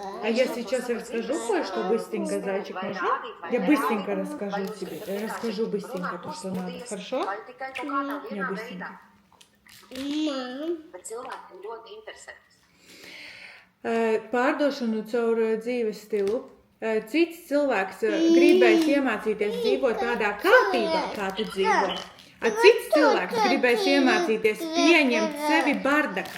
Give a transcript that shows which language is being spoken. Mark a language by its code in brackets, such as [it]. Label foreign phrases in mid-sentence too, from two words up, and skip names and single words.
[ru] А я сейчас расскажу кое-что быстренько, зайчик, можно? Я быстренько расскажу тебе. Я расскажу быстренько то, что надо. Хорошо? Я быстренько. [lv] Pārdošanu caur dzīves stilu. Cits cilvēks gribēs iemācīties dzīvot tādā kārtībā, kā tu dzīvo. Cits cilvēks gribēs iemācīties pieņemt sevi bardakā.